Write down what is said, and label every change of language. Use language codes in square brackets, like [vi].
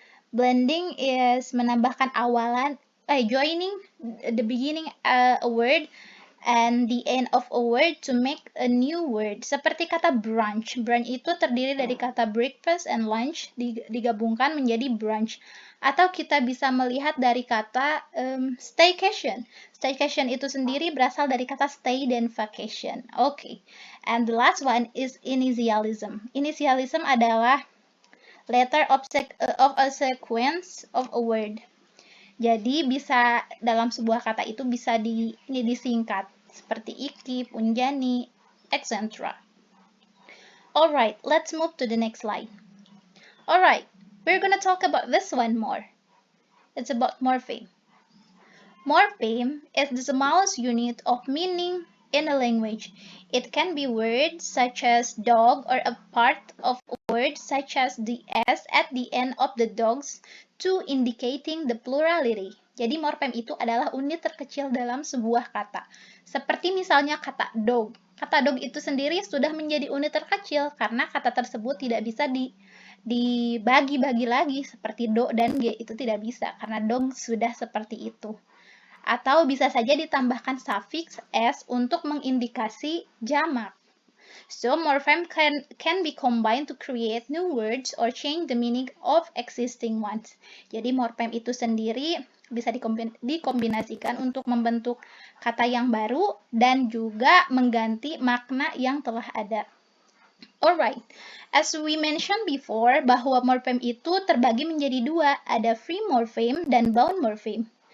[en] Blending is menambahkan joining the beginning a word and the end of a word to make a new word. [id] Seperti kata brunch. Brunch itu terdiri dari kata breakfast and lunch digabungkan menjadi brunch. Atau kita bisa melihat dari kata staycation. Staycation itu sendiri berasal dari kata stay dan vacation. Okay. [en] And the last one is initialism. Initialism adalah letter of a sequence of a word. [id] Jadi bisa dalam sebuah kata itu bisa disingkat seperti Ikip, Unjani, etc. [en] Alright, let's move to the next slide. Alright, we're gonna talk about this one more. It's about morpheme. Morpheme is the smallest unit of meaning in a language. It can be words such as dog or a part of a word such as the S at the end of the dogs to indicating the plurality. [id] Jadi morpheme itu adalah unit terkecil dalam sebuah kata. Seperti misalnya kata dog. Kata dog itu sendiri sudah menjadi unit terkecil karena kata tersebut tidak bisa dibagi-bagi lagi seperti do dan g, itu tidak bisa karena dog sudah seperti itu. Atau bisa saja ditambahkan suffix s untuk mengindikasi jamak. [en] So morpheme can be combined to create new words or change the meaning of existing ones. [id] Jadi morpheme itu sendiri bisa dikombinasikan untuk membentuk kata yang baru dan juga mengganti makna yang telah ada. [en] Alright, as we mentioned before, [id] bahwa morpheme itu terbagi menjadi dua, ada free morpheme dan bound morpheme.